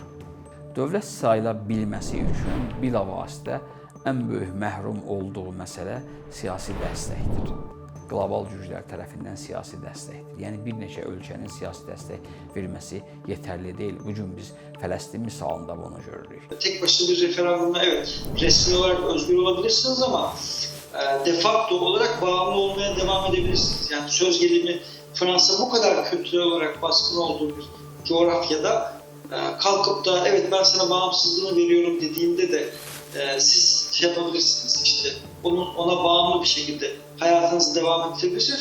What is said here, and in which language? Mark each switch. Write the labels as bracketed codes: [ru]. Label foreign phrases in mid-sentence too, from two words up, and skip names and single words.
[az] Dövlət sayıla bilməsi üçün bilavasitə ən böyük məhrum olduğu məsələ siyasi dəstəkdir. Qlobal güclər tərəfindən siyasi dəstəkdir. Yəni bir neçə ölkənin siyasi dəstək verməsi yetərli deyil. Bu gün biz Fələstin misalında bunu görürük. [tr] Tek başına bir referandumda evet resmi olarak özgür olabilirsiniz ama [la] de facto [tr] olarak bağımlı olmaya devam edebilirsiniz. Yani söz gelimi Fransa bu kadar kültürel olarak baskın olduğu bir coğrafyada kalkıp da evet ben sana bağımsızlığını veriyorum dediğinde de siz şey yapabilirsiniz, işte ona bağımlı bir şekilde hayatınızı devam ettirebilirsiniz.